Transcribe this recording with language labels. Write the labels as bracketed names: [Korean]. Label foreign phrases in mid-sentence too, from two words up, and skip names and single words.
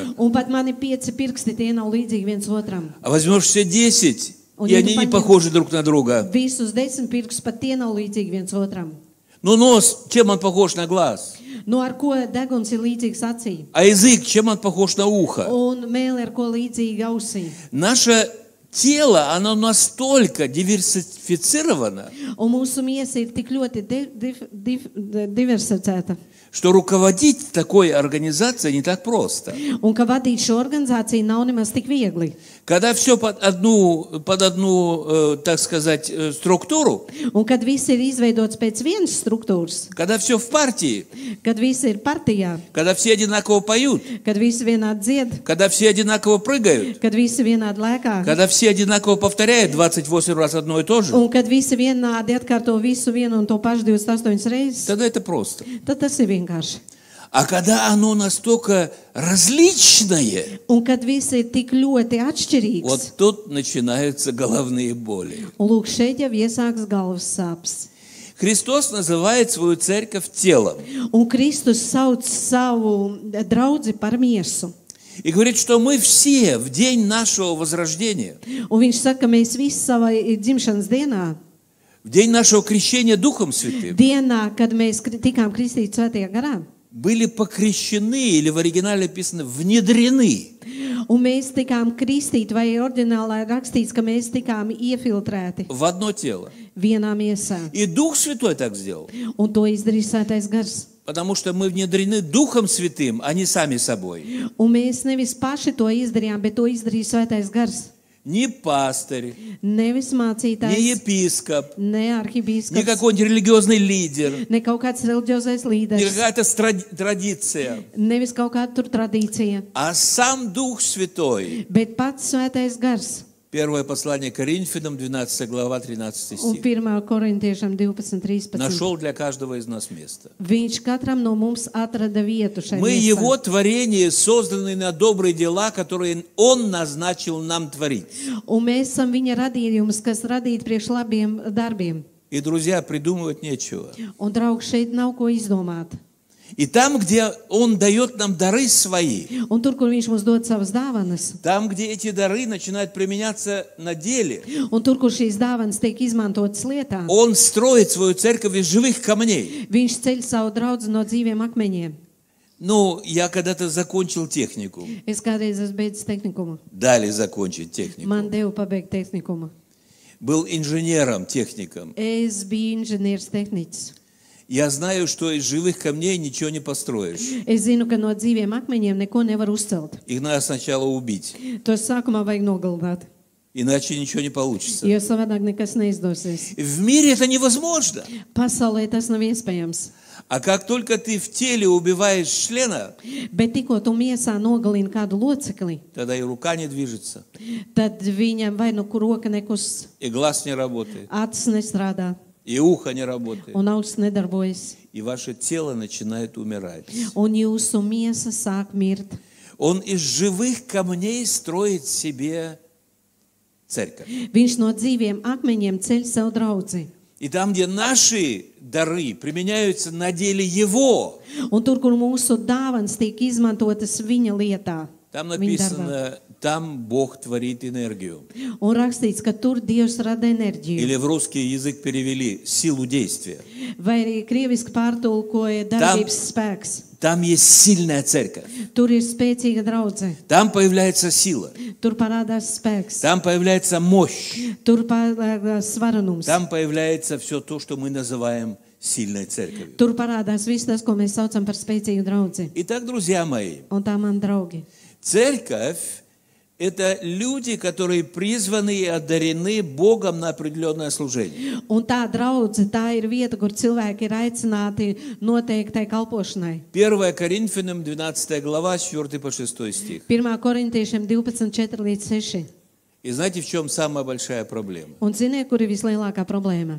[Latvian] Un pat mani 5 pirksti, tie nav līdzīgi viens otram. [Russian] А возьмешь все 10, и они не похожи друг на друга. [Latvian] Visus 10 pirkstus, pat tie nav līdzīgi viens otram. [Russian] Ну нос, чем он похож на глаз? [Latvian] Nu, ar ko deguns ir līdzīgs acī? [Russian] А язык, чем он похож на ухо? [Latvian] Un mēli ar ko līdzīgi ausī. [Russian] Наше тело, оно настолько диверсифицировано, [Latvian] Un mūsu miesa ir tik ļoti diversificēta. [Russian] что руководить такой организацией не так просто. [Latvian] Un ka vadīt šo organizāciju nav nemaz tik viegli. [Russian] Когда все под одну, так сказать, структуру, [Latvian] Un kad viss ir izveidots pēc vienas struktūras, [Russian] когда все в партии, [Latvian] kad viss ir partijā, [Russian] когда все одинаково поют, [Latvian] kad visi vienādi dzied, [Russian] когда все одинаково прыгают, [Latvian] kad visi vienādi lēkā, [Russian] когда все одинаково повторяют 28 раз одно и то же, [Latvian] un kad visi vienādi atkārto visu vienu un to pašu 28 reizes, [Russian] тогда это просто. [Latvian] tad tas ir vienkārši. [Russian] А когда оно настолько различное, [Latvian] Un kad viss ir tik ļoti atšķirīgs, [Russian] вот тут начинаются головные боли. [Latvian] un lūk, šeit jau iesāks galvas sāpes. [Russian] Христос называет свою церковь телом. [Latvian] Un Kristus sauc savu draudzi par miesu. [Russian] И говорит, что мы все в день нашего возрождения, [Latvian] Un viņš saka, ka mēs visi savai dzimšanas dienā, [Russian] в день нашего крещения Духом Святым, [Latvian] dienā, kad mēs tikām kristīti svētajā garā, [Russian] были покрещены, или в оригинале написано, внедрены [Latvian] un mēs tikām kristīti, vai oriģinālā ir rakstīts, ka mēs tikām iefiltrēti [Russian] в одно тело. [Latvian] vienā miesā. [Russian] И Дух Святой так сделал. [Latvian] Un to izdarīja svētais gars. [Russian] Потому что мы внедрены Духом Святым, а не сами собой. [Latvian] Un mēs nevis paši to izdarījām, bet to izdarīja svētais gars. [Russian] Ни пастырь, [Latvian] Nevis [Russian] ни [Latvian] mācītājs, [Russian] епископ, [Latvian] ne [Russian] ни [Latvian] arhibīskaps, [Russian] какой-нибудь религиозный лидер, [Latvian] ne kaut kāds reliģiozais [Russian] ни [Latvian] līderis, [Russian] какая-то традиция, [Latvian] nevis kaut kāda tur tradīcija, [Russian] а сам Дух Святой. [Latvian] bet pats svētais gars. [Russian] Первое послание Коринфянам, 12 глава, 13 [Latvian] Un [Russian] стих. [Latvian] 1. korintiešam 12:13. [Russian] Нашел для каждого из нас место. [Latvian] Viņš katram no mums atrada vietu šai [Russian] Мы [Latvian] miesā. [Russian] Его творение, созданные на добрые дела, которые Он назначил нам творить. [Latvian] Un mēs esam viņa radījums, kas radīti priekš labiem darbiem. [Russian] И, друзья, придумывать нечего. [Latvian] Un, draugi, šeit nav ko izdomāt. [Russian] И там, где Он дает нам дары свои, [Latvian] Un tur, kur viņš mums dod savas dāvanas, [Russian] там, где эти дары начинают применяться на деле, [Latvian] un tur, kur šīs dāvanas tiek izmantotas lietā, [Russian] Он строит свою церковь из живых камней. [Latvian] viņš ceļ savu draudzi no dzīviem akmeņiem. [Russian] Ну, я когда-то закончил технику. [Latvian] Es kādreiz esmu beidzis tehnikumu. [Russian] Дали закончить технику. [Latvian] Man deva pabeigt tehnikumu. [Russian] Был инженером, техником. [Latvian] Es biju inženieris tehniķis. [Russian] Я знаю, что из живых камней ничего не построишь. [Latvian] Es zinu, ka no dzīviem akmeņiem neko nevar uzcelt. [Russian] Их надо сначала убить, [Latvian] Tos sākumā vajag nogalināt, [Russian] иначе ничего не получится. [Latvian] jo savādāk nekas neizdosies. [Russian] В мире это невозможно. [Latvian] Pasaulē tas nav iespējams. [Russian] А как только ты в теле убиваешь члена, [Latvian] Bet tikko tu miesā nogalini kādu locekli, [Russian] тогда и рука не движется, [Latvian] tad viņam vai nu kur roka nekus, [Russian] и глаз не работает, [Latvian] acis nestrādā [Russian] и ухо не работает, [Latvian] un auss nedarbojas. [Russian] и ваше тело начинает умирать. [Latvian] Un jūsu miesa sāk mirt. [Russian] Он из живых камней строит себе церковь. [Latvian] Viņš no dzīviem akmeņiem ceļ sev draudzi. [Russian] И там, где наши дары применяются на деле Его, [Latvian] Un tur, kur mūsu dāvanas tiek izmantotas viņa lietā, [Russian] там [Latvian] viņa darbā. [Russian] написано, там Бог творит энергию. [Latvian] Un rakstīts, ka tur Dievs rada enerģiju. [Russian] Или в русский язык перевели силу действия. [Latvian] Vai arī krieviski pārtulkoja darbības spēks. [Russian] Там есть сильная церковь. [Latvian] Tur ir spēcīga draudze. [Russian] Там появляется сила. [Latvian] Tur parādās spēks. [Russian] Там появляется мощь. [Latvian] Tur parādās svaranums. [Russian] Там появляется все то, что мы называем сильной церковью. [Latvian] Tur parādās viss tas, ko mēs saucam par spēcīgu draudzi. [Russian] Итак, друзья мои, [Latvian] Un tā, mani draugi, [Russian] церковь – это люди, которые призваны и одарены Богом на определенное служение. [Latvian] un tā draudze, tā ir vieta, kur cilvēki ir aicināti noteiktai kalpošanai. [Russian] 1 Коринфянам 12 глава, 4 по 6 стих. [Latvian] 1. Korintiešiem 12:4-6. [Russian] И знаете, в чем самая большая проблема? [Latvian] Un ziniet, kur ir vislielākā problēma?